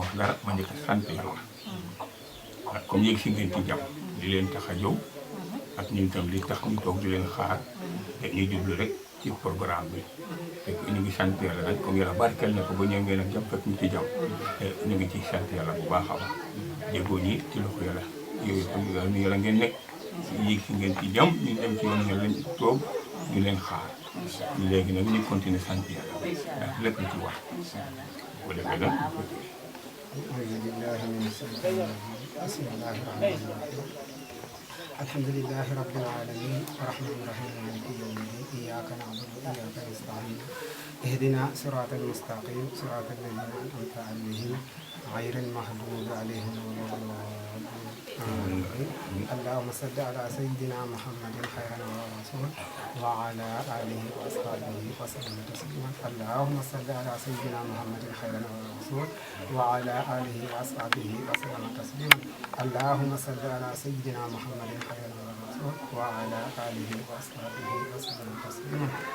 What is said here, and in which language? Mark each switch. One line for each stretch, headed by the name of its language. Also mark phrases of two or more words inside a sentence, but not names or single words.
Wolof: wax dara ma njëkk sant yàlla ak comme yéeg si ngeen ci jàmm di leen tax a jow ak ñun tam li tax ñu toog di leen xaar te ñu jublu rek ci programme bi fekk ñu ngi sant yàlla nag comme yàlla barkeel na ko ba ñëw ngeen ak jàmm fekk ñu ci jàmm ñu ngi ci sant yàlla bu baax a baax jéegoo ñi ci loxo yàlla yooyu xam nga yàlla ngeen nekk yéeg si ngeen ci jàmm ñu dem ci yoon yàlla toog ñu leen xaar léegi nag ñu continuer sant yàlla ndax lépp lu ci war bu defee nag
Arabic: الحمد لله رب العالمين الرحمن الرحيم مالك يوم الدين إياك نعبد وإياك نستعين اهدنا صراط المستقيم صراط الذين أنعمت عليهم غير المغضوب عليهم ولا الضالين اللهم صل على سيدنا محمد خير الرسول وعلى آله وأصحابه وسلم تسليما اللهم صل على سيدنا محمد خير الرسول وعلى آله وأصحابه وسلم تسليما اللهم صل على سيدنا محمد خير الرسول وعلى آله وأصحابه وسلم تسليما